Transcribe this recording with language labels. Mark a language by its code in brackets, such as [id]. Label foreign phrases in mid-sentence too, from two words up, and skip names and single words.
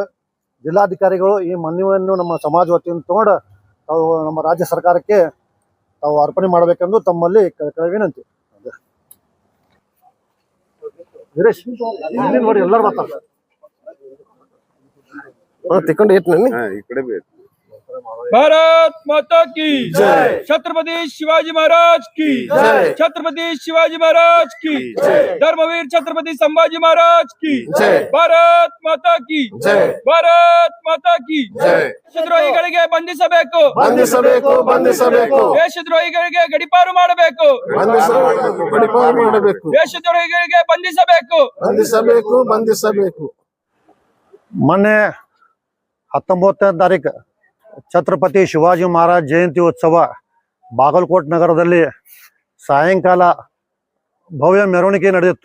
[kn] ಜಿಲ್ಲಾಧಿಕಾರಿಗಳು ಈ ಮನವಿಯನ್ನು ನಮ್ಮ ಸಮಾಜ ವತಿಯಿಂದ ತಗೊಂಡು ತಾವು ನಮ್ಮ ರಾಜ್ಯ ಸರ್ಕಾರಕ್ಕೆ ತಾವು ಅರ್ಪಣೆ ಮಾಡಬೇಕೆಂದು ತಮ್ಮಲ್ಲಿ ವಿನಂತಿ. ವೀರೇಶ್ ನೋಡಿ ಎಲ್ಲರೂ ಮಾತಾಡ್ತಾರೆ ತಿಳ್ಕೊಂಡು ಏಟ್ ನಾನು [hi] भारत माता की जय, छत्रपति शिवाजी महाराज की जय, छत्रपति शिवाजी महाराज की जय, धर्मवीर छत्रपति संभाजी महाराज की जय, भारत माता की जय, भारत माता की जय। [kn] ದೇಶದ್ರೋಹಿಗಳಿಗೆ ಬಂಧಿಸಬೇಕು, ಬಂಧಿಸಬೇಕು, ಬಂಧಿಸಬೇಕು, ದೇಶದ್ರೋಹಿಗಳಿಗೆ ಗಡೀಪಾರು ಮಾಡಬೇಕು, ಗಡೀಪಾರು ಮಾಡಬೇಕು, ದೇಶದ್ರೋಹಿಗಳಿಗೆ ಬಂಧಿಸಬೇಕು, ಬಂಧಿಸಬೇಕು, ಬಂಧಿಸಬೇಕು. ಮೊನ್ನೆ 19ನೇ ತಾರೀಕು ಛತ್ರಪತಿ ಶಿವಾಜಿ ಮಹಾರಾಜ್ ಜಯಂತಿ ಉತ್ಸವ ಬಾಗಲಕೋಟೆ ನಗರದಲ್ಲಿ ಸಾಯಂಕಾಲ ಭವ್ಯ ಮೆರವಣಿಗೆ ನಡೆದಿತ್ತು.